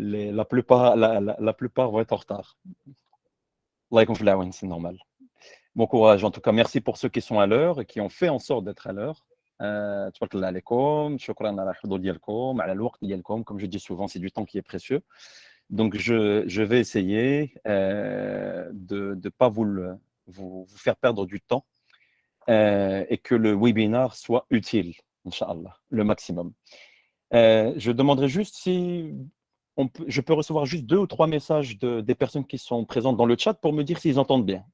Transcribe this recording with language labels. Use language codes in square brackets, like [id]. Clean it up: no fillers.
[fr] La plupart vont être en retard. Allah [ar] يكون في العون, [fr] c'est normal. Bon courage. En tout cas, merci pour ceux qui sont à l'heure et qui ont fait en sorte d'être à l'heure. [ar] تبارك الله عليكم. شكرا على الحضور ديالكم على الوقت ديالكم. [fr] Comme je dis souvent, c'est du temps qui est précieux. Donc, je vais essayer de ne pas vous faire perdre du temps et que le webinaire soit utile, Inch'Allah, le maximum. Je demanderai juste si je peux recevoir juste 2 ou 3 messages des personnes qui sont présentes dans le chat pour me dire s'ils entendent bien.